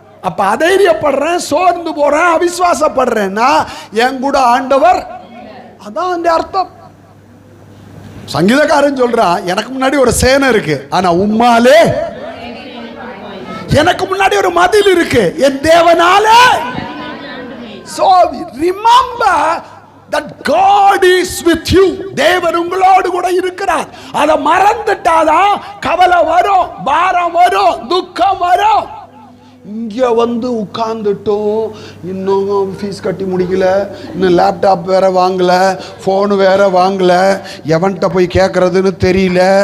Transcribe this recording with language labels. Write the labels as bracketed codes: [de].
[ta] அப்ப அதைரியப்படுறேன், சோர்ந்து போறேன், அவிசுவாசப்படுறேன்னா என் கூட ஆண்டவர். அதான் அந்த அர்த்தம். சங்கீதக்காரன் சொல்றான், எனக்கு முன்னாடி ஒரு சேனை இருக்கு, ஆனா உம்மாலே எனக்கு முன்னாடி ஒரு மதில் இருக்கு, என் தேவனாலே. [en] So remember that God is with you. [ta] தேவன் உங்களோடு கூட இருக்கிறார். அதை மறந்துட்டாதான் கவலை வரும், பாரம் வரும், துக்கம் வரும். இங்க வந்து உட்கார்ந்துட்டோம், இன்னும் ஃபீஸ் கட்டி முடிக்கல, இன்னும் லேப்டாப் வேற வாங்கல, ஃபோனு வேற வாங்கல, எவன்கிட்ட போய் கேட்கறதுன்னு தெரியல.